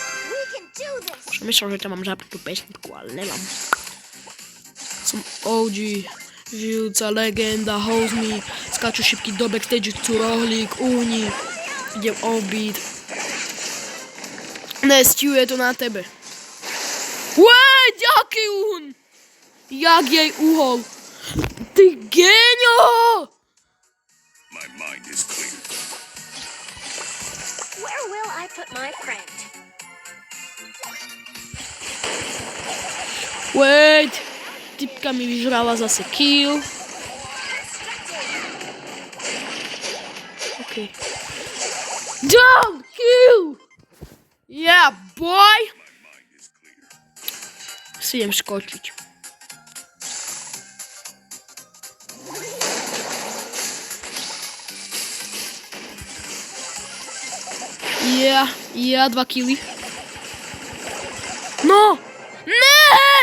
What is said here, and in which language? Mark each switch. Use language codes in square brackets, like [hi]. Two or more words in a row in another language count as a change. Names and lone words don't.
[sk] Som myslel, že tam mám zapnutú pesničku, ale nemám. Som OG, žijúca legenda, host me, skáču šipky do backstage, chcú rohlík, únik, idem obiť. Nestiu, je to na tebe. Wait, jaký uhon? Jak jej uhol? Ty géňo! [en] My mind is clear. Where will I put my friend? Wait! [sk] Typka mi vyžrala zase kill. [en] OK. Down! Kill! Yeah, boy! [sk] Si idem skočiť. Yeah, 2 killy. No! Ne!